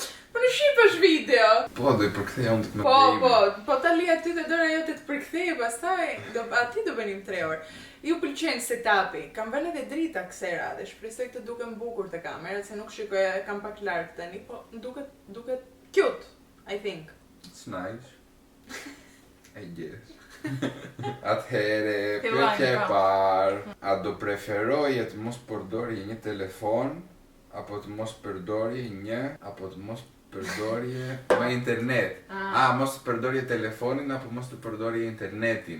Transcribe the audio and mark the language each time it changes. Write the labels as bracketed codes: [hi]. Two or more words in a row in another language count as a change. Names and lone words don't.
[sq] Po në shqip është video. Po, do i përkthej unë të më Po ta li aty dhe dora jote të përkthej, pastaj aty do bënim 3 orë. Ju pëlqen setupi. Kam vënë edhe drita kësaj radhe. Shpresoj të duken bukur te kamerat, se nuk shikoj, kam pak larg tani, po duket [en] cute, I think. It's nice. I guess. [sq] Atëhere, pyetja e parë. A do preferoje të mos përdori një telefon, apo të mos përdori një, apo të mos Përdorje me internet. Mos të përdorje telefonin apo mos të përdorje internetin.